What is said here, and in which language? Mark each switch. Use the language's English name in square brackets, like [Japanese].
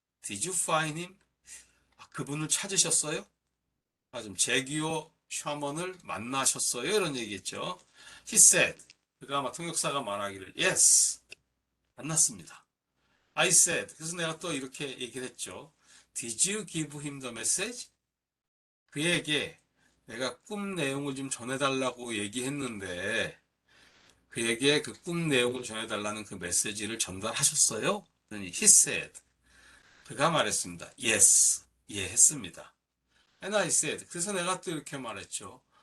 [English] Did you find him? [Korean] 그분을 찾으셨어요? 좀 제기오 샤먼을 만나셨어요? 이런 얘기겠죠. [English] He said, [Korean] 그가 아마 통역사가 말하기를 [English] Yes, [Korean] 만났습니다. [English] I said, [Korean] 그래서 내가 또 이렇게 얘기를 했죠. [English] Did you give him the message? [Korean] 그에게 내가 꿈 내용을 좀 전해달라고 얘기했는데 그에게 그 꿈 내용을 전해달라는 그 메시지를 전달하셨어요? 그러니 [English] he said, [Korean] 그가 말했습니다. [English] Yes, [Korean] 예 했습니다. [English] And I said, [Korean] 그래서 내가 또 이렇게 말했죠.